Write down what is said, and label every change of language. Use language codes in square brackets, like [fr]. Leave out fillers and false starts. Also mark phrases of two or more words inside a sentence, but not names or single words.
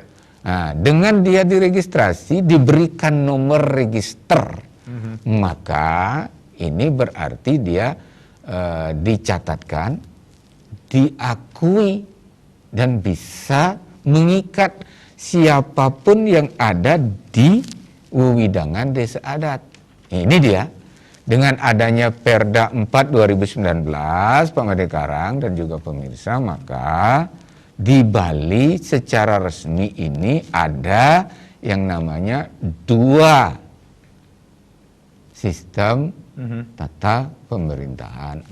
[id] Nah, dengan dia diregistrasi diberikan nomor register, maka ini berarti dia dicatatkan, diakui dan bisa mengikat siapapun yang ada di wewidangan desa adat. Ini dia. Dengan adanya Perda 4 2019 Pak Madekarang dan juga pemirsa, maka di Bali secara resmi ini ada yang namanya 2 sistem tata pemerintahan.